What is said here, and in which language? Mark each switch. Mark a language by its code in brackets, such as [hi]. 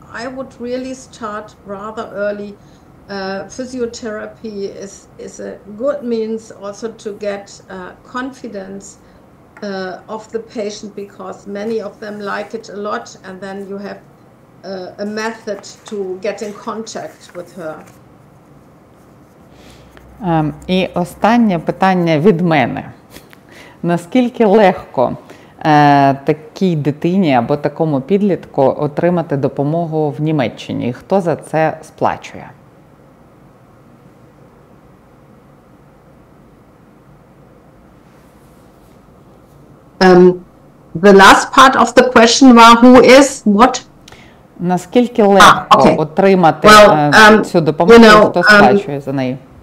[en] I would really start rather early. Physiotherapy is a good means also to get confidence of the patient, because many of them like it a lot, and then you have a method to get in contact with her. [uk] І останнє питання від мене. Наскільки легко такій дитині або такому підлітку отримати допомогу в Німеччині? І хто за це сплачує? [en] The last part of the question was who is what? [uk] Наскільки легко отримати цю допомогу, хто сплачує за неї?